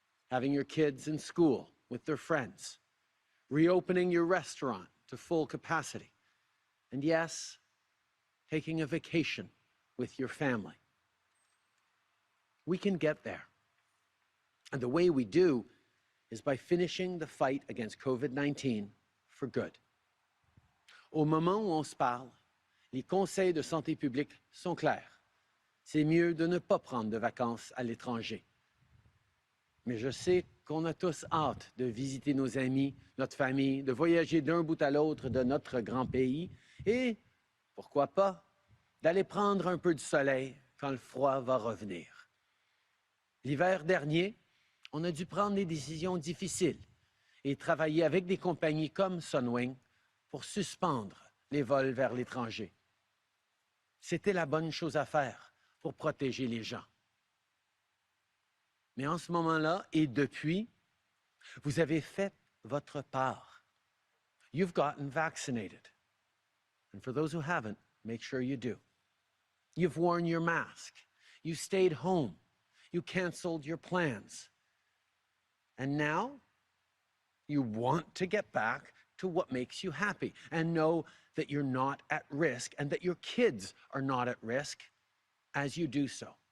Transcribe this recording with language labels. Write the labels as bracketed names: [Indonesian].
[English] Having your kids in school with their friends, reopening your restaurant to full capacity, and yes, taking a vacation with your family. We can get there. And the way we do is by finishing the fight against COVID-19 for good. [French] Au moment où on se parle, les conseils de santé publique sont clairs. C'est mieux de ne pas prendre de vacances à l'étranger. Mais je sais qu'on a tous hâte de visiter nos amis, notre famille, de voyager d'un bout à l'autre de notre grand pays et, pourquoi pas, d'aller prendre un peu de soleil quand le froid va revenir. L'hiver dernier, on a dû prendre des décisions difficiles et travailler avec des compagnies comme Sunwing pour suspendre les vols vers l'étranger. C'était la bonne chose à faire pour protéger les gens. Mais en ce moment-là, et depuis, vous avez fait votre part. [English] You've gotten vaccinated. And for those who haven't, make sure you do. You've worn your mask. You stayed home. You canceled your plans. And now, you want to get back to what makes you happy and know that you're not at risk and that your kids are not at risk as you do so.